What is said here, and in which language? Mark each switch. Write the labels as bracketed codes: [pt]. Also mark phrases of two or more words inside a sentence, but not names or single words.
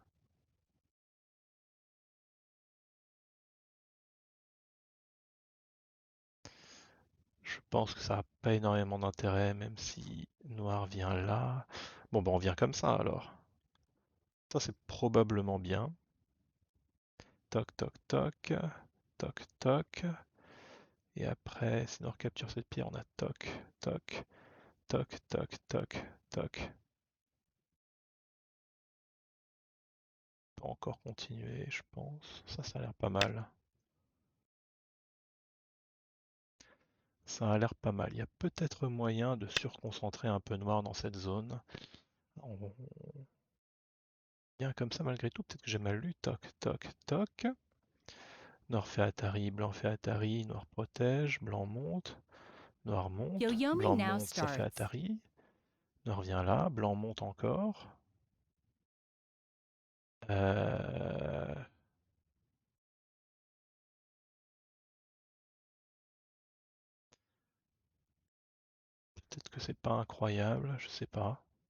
[fr] Je pense que ça n'a pas énormément d'intérêt, même si noir vient là. Bon, ben on vient comme ça alors. Ça, c'est probablement bien. Toc, toc, toc, toc, toc. Et après, si noir capture cette pierre, on a toc, toc, toc, toc, toc, toc. On peut encore continuer, je pense. Ça a l'air pas mal. Ça a l'air pas mal. Il y a peut-être moyen de surconcentrer un peu noir dans cette zone. On vient comme ça malgré tout. Peut-être que j'ai mal lu. Toc, toc, toc. Noir fait Atari, blanc fait Atari, noir protège, blanc monte, noir monte, Yoyomi blanc now monte, ça fait starts. Atari. Noir vient là, blanc monte encore. Euh, Peut-être que c'est pas incroyable, je sais pas.